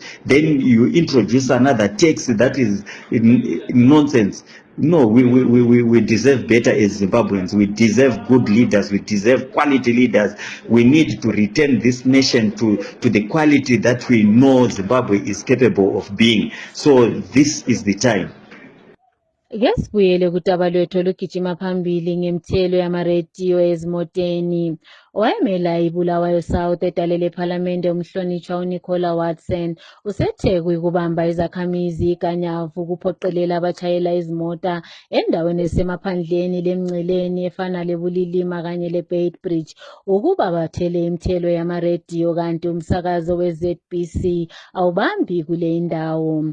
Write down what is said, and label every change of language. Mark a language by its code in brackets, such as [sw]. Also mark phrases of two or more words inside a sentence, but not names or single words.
[en] Then you introduce another tax that is nonsense. No, we deserve better as Zimbabweans. We deserve good leaders. We deserve quality leaders. We need to return this nation to the quality that we know Zimbabwe is capable of being. So this is the time. [nd] Ake sibuyele kudaba lwethu olugijima phambili ngemthelo yamarediyo ezimoteni. Owayemela iBulawayo South edale lephalamende umhlonitshwa uNicola Watson usethe kuyikubamba izakhamizi iganyavu kuphoqelela abatshayela izimota endaweni esemaphandleni lemngceleni efana leBulilima kanye leBeitbridge ukuba bathele imithelo yamarediyo, kanti umsakazo weZBC awubambi kule indawo.